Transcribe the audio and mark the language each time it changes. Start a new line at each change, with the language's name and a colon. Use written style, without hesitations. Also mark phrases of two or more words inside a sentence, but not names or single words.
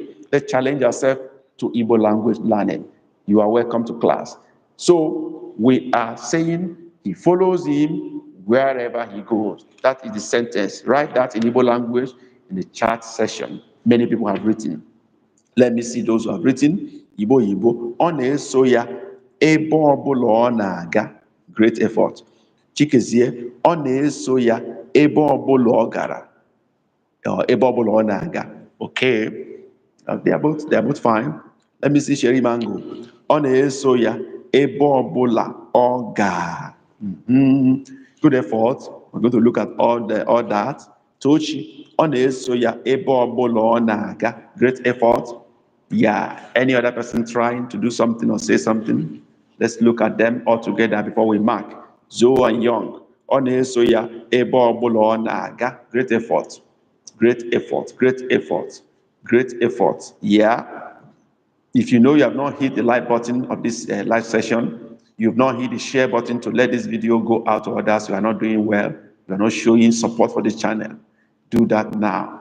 English: Let's challenge ourselves to Igbo language learning. You are welcome to class. So we are saying he follows him wherever he goes. That is the sentence. Write that in Igbo language in the chat session. Many people have written. Let me see those who have written. Igbo.
Igbo: Ọ na-eso ya ebe ọbụla ọ na-aga.
English: Great effort.
Igbo: Chikezie, ọ na-eso ya ebe ọbụla ọ gara. Ebe ọbụla ọ na-aga.
English: Okay. They are both fine. Let me see Sherry Mango.
Igbo: Ọ na-eso ya ebe ọbụla ọ gara.
English: Good effort. We're going to look at all that.
Igbo: Tochi, ọ na-eso ya ebe ọbụla ọ na-aga.
English: Great effort. Yeah. Any other person trying to do something or say something? Let's look at them all together before we mark. Zoe and Young.
Igbo: Ọ na-eso ya ebe ọbụla ọ na-aga.
English: Great effort. Great effort. Great effort. Great effort. Yeah. If you know you have not hit the like button of this live session, you've not hit the share button to let this video go out to others, you are not doing well, you are not showing support for this channel, do that now.